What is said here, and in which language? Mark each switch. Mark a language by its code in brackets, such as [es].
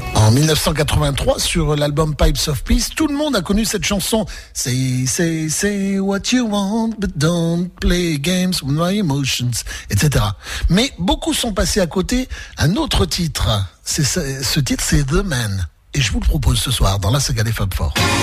[fr] 1983 sur l'album Pipes of Peace. Tout le monde a connu cette chanson. [en] Say what you want, but don't play games with my emotions, etc. [fr] Mais beaucoup sont passés à côté. Un autre titre, c'est The Man. Et je vous le propose ce soir dans la saga des Fab Four.